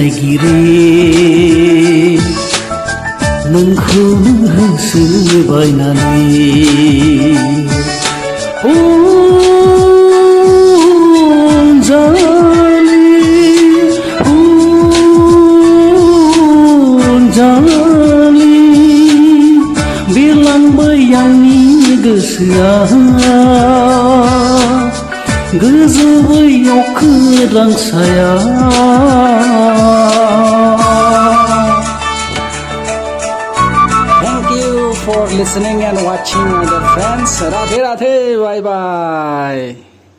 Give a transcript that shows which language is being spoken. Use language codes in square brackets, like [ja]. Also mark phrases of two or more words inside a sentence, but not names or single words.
[brx] नोंखौनो होसोबायनानै जालि बिरलांबाय आंनि गोसोआ गोजौबै अख्रां सायाव [en] Thank you for listening and watching, my dear friends. Radhe Radhe, bye bye.